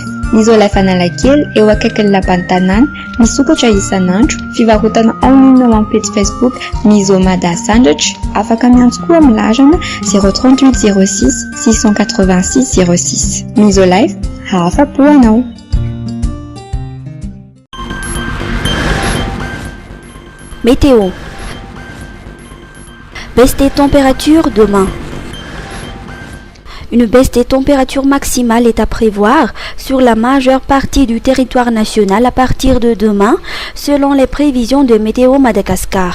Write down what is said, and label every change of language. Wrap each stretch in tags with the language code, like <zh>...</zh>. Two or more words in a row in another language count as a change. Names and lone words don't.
<mg>Ny Isolife Analakely eo akaikin'ny lapan'ny tanàna, misokatra isan'andro, fivarotana online ao amin'ny page Facebook Misomada Sandratra, afaka miantso koa amin'ny larana 038 06 686 06. Isolife, afa-po anao.</mg> <fr>Météo. Baisse des températures demain. Une baisse des températures maximales est à prévoir sur la majeure partie du territoire national à partir de demain, selon les prévisions de Météo Madagascar.</fr>